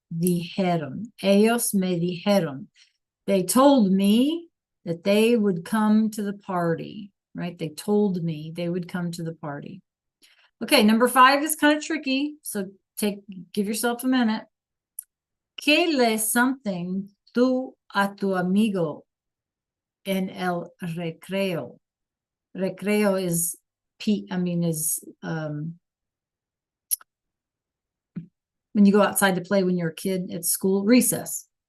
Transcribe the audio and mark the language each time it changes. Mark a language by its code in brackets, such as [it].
[es] Ellos me dijeron. [en] They told me that they would come to the party, right? They told me they would come to the party. Okay, number 5 is kind of tricky, so give yourself a minute. [es] ¿Qué le [en] something [es] tú a tu amigo en el recreo? [en] Recreo is when you go outside to play when you're a kid at school, recess.